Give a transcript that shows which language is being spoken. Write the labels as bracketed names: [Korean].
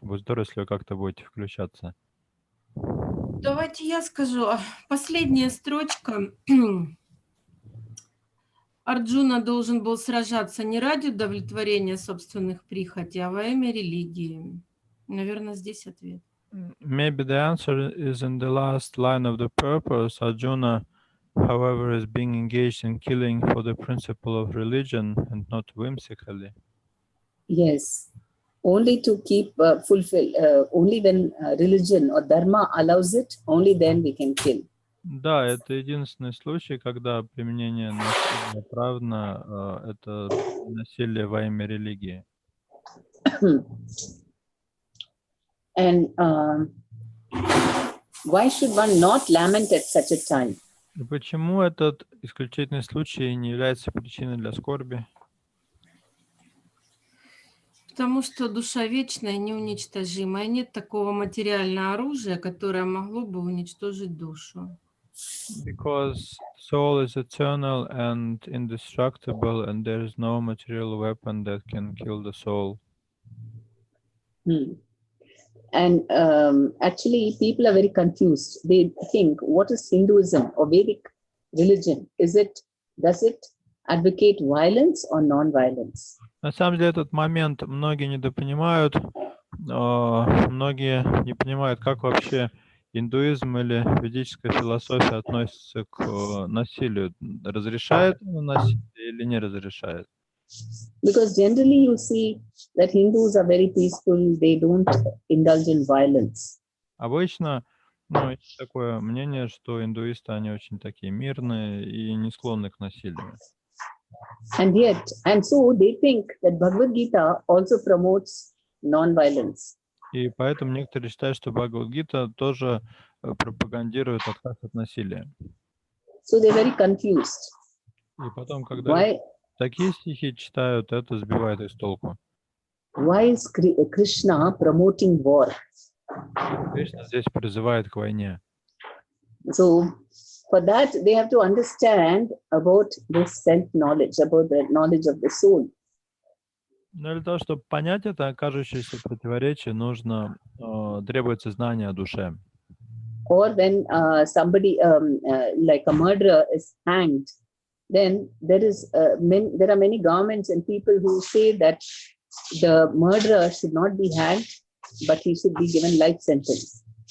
[Russian] Будет здорово, если вы как-то будете включаться. Давайте я скажу. Последняя строчка. Арджуна должен был сражаться не ради удовлетворения собственных прихотей, а во имя религии. Наверное, здесь ответ. [English] Maybe the answer is in the last line of the purpose. Arjuna, however, is being engaged in killing for the principle of religion and not whimsically. Yes. Only to keep fulfill, only when religion or dharma allows it, only then we can kill. [Russian] Да, это единственный случай, когда применение насилия оправдано, это насилие во имя религии. [English] And why should one not lament at such a time? [Russian] И почему этот исключительный случай не является причиной для скорби? Потому что душа вечная, неуничтожимая. Нет такого материального оружия, которое могло бы уничтожить душу. [English] Because soul is eternal and indestructible, and there is no material weapon that can kill the soul. And actually, people are very confused. They think, what is Hinduism or Vedic religion? Does it advocate violence or non-violence? [Russian] На самом деле, этот момент многие недопонимают. Многие не понимают, как вообще индуизм или ведическая философия относится к насилию. Разрешает насилие или не разрешает? [English] Because generally you see that Hindus are very peaceful, they don't indulge in violence. [Russian] Обычно есть такое мнение, что индуисты, они очень такие мирные и не склонны к насилию. [English] And so they think that Bhagavad Gita also promotes non-violence. [Russian] И поэтому некоторые считают, что Бхагавад-гита тоже пропагандирует отказ от насилия. [English] So they're very confused. [Russian] И потом, когда такие стихи читают, это сбивает их с толку. [English] Why is Krishna promoting war? [Russian] Кришна здесь призывает к войне. [English] So for that, they have to understand about this self-knowledge, about the knowledge of the soul. [Russian] Но для того, чтобы понять это кажущееся противоречие, требуется знание о душе. [English] Or when somebody, like a murderer, is hanged, then there are many governments and people who say that the murderer should not be hanged, but he should be given life sentence.